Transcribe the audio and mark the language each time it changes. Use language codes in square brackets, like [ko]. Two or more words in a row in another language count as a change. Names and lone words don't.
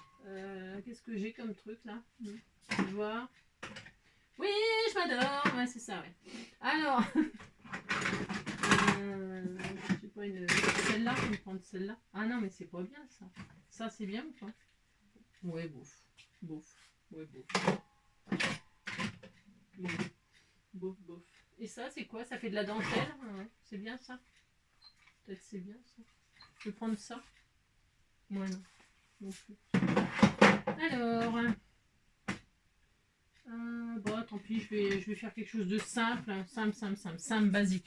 [fr] Qu'est-ce que j'ai comme truc là? Tu vois? Oui, je m'adore. Ouais, c'est ça, ouais. Alors, je sais pas, celle-là, je vais prendre celle-là. Ah non, mais c'est pas bien ça. Ça, c'est bien ou pas? Ouais, bouf. Bouf. Ouais, bouf. Bouf. Bouf, bouf. Et ça, c'est quoi? Ça fait de la dentelle? Ouais, c'est bien ça? Peut-être c'est bien ça. Je vais prendre ça. Ouais, non. Non plus. Alors, bon, tant pis, je vais faire quelque chose de simple, simple, basique.